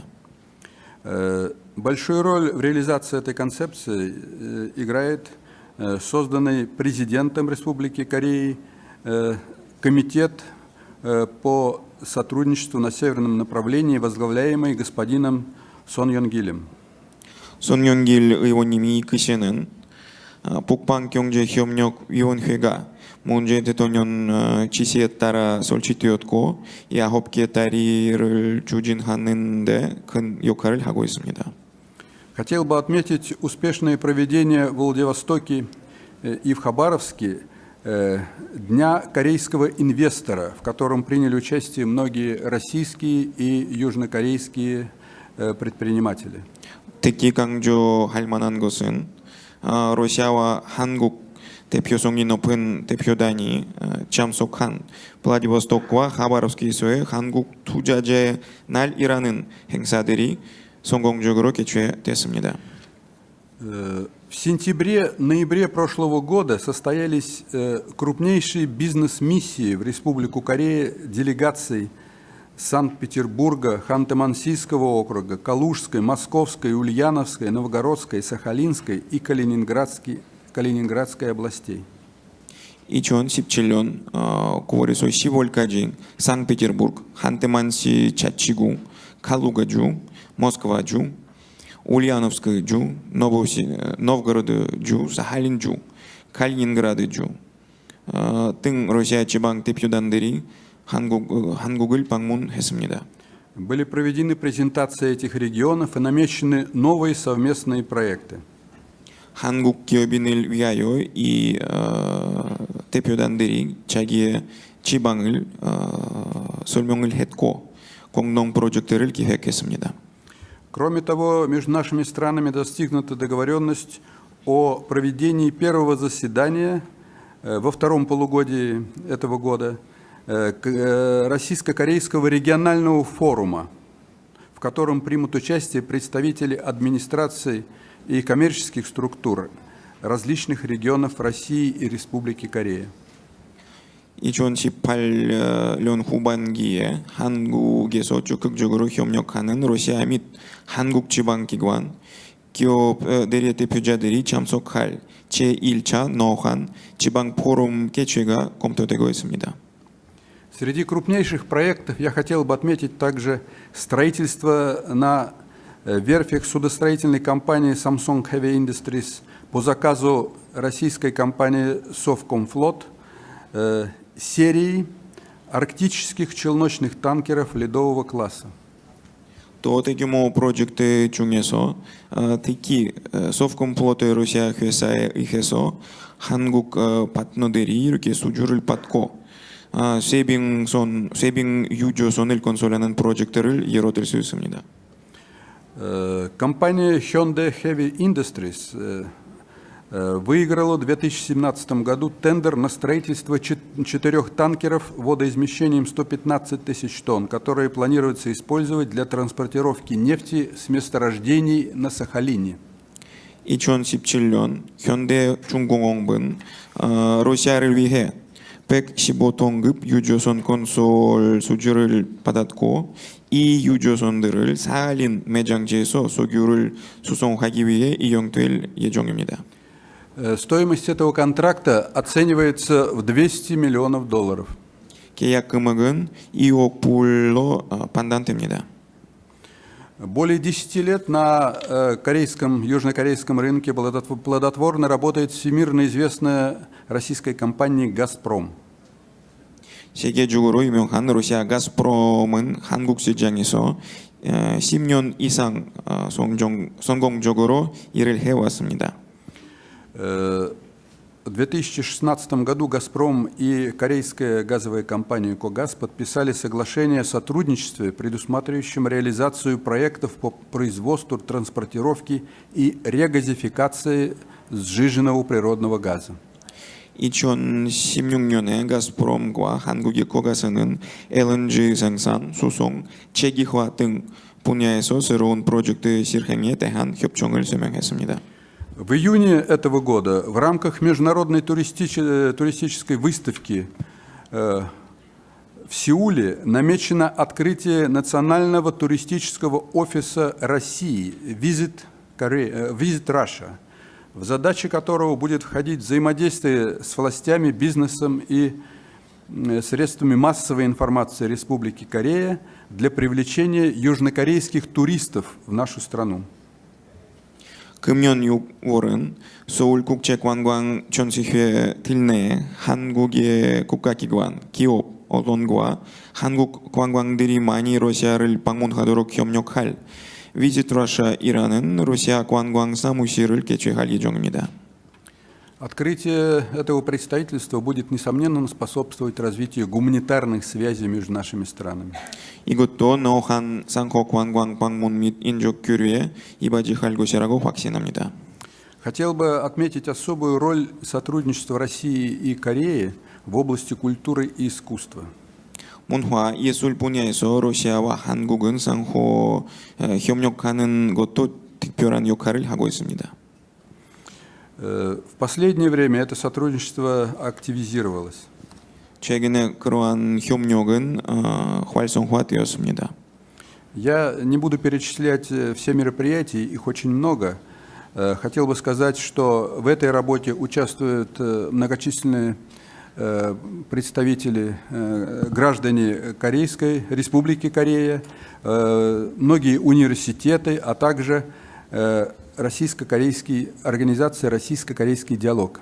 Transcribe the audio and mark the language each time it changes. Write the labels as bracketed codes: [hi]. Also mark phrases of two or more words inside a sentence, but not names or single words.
[ru] Большую роль в реализации этой концепции играет созданный президентом Республики Кореи комитет по сотрудничеству на северном направлении, возглавляемый господином Сон Йон Гилем. [ko] 손윤길 의원님이 이끄시는 북방경제협력위원회가 문재인 대통령 지시에 따라 설치되었고 이 9개 다리를 추진하는 데 큰 역할을 하고 있습니다. [ru] Хотел бы отметить успешное проведение в Владивостоке и в Хабаровске Дня корейского инвестора, в котором приняли участие многие российские и южнокорейские предприниматели. [ko] 특히 강조할 만한 것은 러시아와 한국 대표성이 높은 대표단이 참석한 블라디보스토크와 하바롭스크에서의 한국 투자자의 날이라는 행사들이 성공적으로 개최됐습니다. [ru] В сентябре-ноябре прошлого года состоялись крупнейшие бизнес-миссии в Республику Корея делегаций Санкт-Петербурга, Ханты-Мансийского округа, Калужской, Московской, Ульяновской, Новгородской, Сахалинской и Калининградской областей. [ko] 2017년 9월에서 10월까지 상페테르부르크, 한테만시 자치구, 칼루가주, 모스크바주, ульянов스크주, 노브고로드주, 사할린주, 칼리닌그라드주 등 러시아 지방 대표단들이 한국을 방문했습니다. [ru] Были проведены презентации этих регионов и намечены новые совместные проекты. [ko] 한국 기업인을 위하여 이 대표단들이 자기의 지방을 설명을 했고 공동 프로젝트를 기획했습니다. [ru] Кроме того, между нашими странами достигнута договоренность о проведении первого заседания во втором полугодии этого года Российско-корейского регионального форума, в котором примут участие представители администраций и коммерческих структур различных регионов России и Республики Корея. [ko] 2018년 후반기에 한국에서 적극적으로 협력하는 러시아 및 한국 지방기관, 기업들의 대표자들이 참석할 제1차 노한 지방 포럼 개최가 검토되고 있습니다. [ru] Среди крупнейших проектов я хотел бы отметить также строительство на верфях судостроительной компании Samsung Heavy Industries по заказу российской компании Совкомфлот серии арктических челночных танкеров ледового класса. [ko] 또 대규모 프로젝트 중에서 특히 소프콤플로트 러시아 회사에 의해서 한국 파트너들이 이렇게 수주를 받고 쇄빙 유조선을 건설하는 프로젝트를 예로 들 수 있습니다. [ru] Компания Hyundai Heavy Industries выиграла в 2017 году тендер на строительство 4 танкеров водоизмещением 115 тысяч тонн, которые планируется использовать для транспортировки нефти с месторождений на Сахалине. [ko] 2017년 현대중공업은 러시아를 위해 115톤급 유조선 건설 수주를 받았고 이 유조선들을 사할린 매장지에서 석유를 수송하기 위해 이용될 예정입니다. [ru] Стоимость этого контракта оценивается в $200 миллионов. [ko] 계약 금액은 2억 불로 판단됩니다. [ru] Более 10 лет на южнокорейском рынке плодотворно работает всемирно известная российская компания «Газпром». [ko] 세계적으로 유명한 러시아 가스프롬은 한국 시장에서 10년 이상 성공적으로 일을 해왔습니다. [ru] В 2016 году «Газпром» и корейская газовая компания «Когаз» подписали соглашение о сотрудничестве, предусматривающем реализацию проектов по производству, транспортировке и регазификации сжиженного природного газа. [ko] 2016년에 가스프롬과 한국의 코가스는 LNG 생산, 수송, 체계화 등 분야에서 새로운 프로젝트 실행에 대한 협정을 서명했습니다. [ru] В июне этого года в рамках международной туристической выставки в Сеуле намечено открытие национального туристического офиса России Visit Russia, в задачи которого будет входить взаимодействие с властями, бизнесом и средствами массовой информации Республики Корея для привлечения южнокорейских туристов в нашу страну. [ko] 금년 6월은 서울국제관광전시회 들내에 한국의 국가기관, 기업, 언론과 한국 관광들이 많이 러시아를 방문하도록 협력할 Visit Russia이라는 러시아 관광 사무실을 개최할 예정입니다. [ru] Открытие этого представительства будет, несомненно, способствовать развитию гуманитарных связей между нашими странами. [ko] 이것도 노한 상호 관광 방문 및 인적 교류에 이바지할 것이라고 확신합니다. [ru] Хотел бы отметить особую роль сотрудничества России и Кореи в области культуры и искусства. [ko] 문화, 예술 분야에서 러시아와 한국은 상호 협력하는 것도 특별한 역할을 하고 있습니다. [ru] В последнее время это сотрудничество активизировалось. [ko] 최근에 그러한 협력은 활성화되었습니다. [ru] Я не буду перечислять все мероприятия, их очень много. Хотел бы сказать, что в этой работе участвуют многочисленные представители, граждане Корейской Республики Корея, многие университеты, а также организация «Российско-корейский диалог».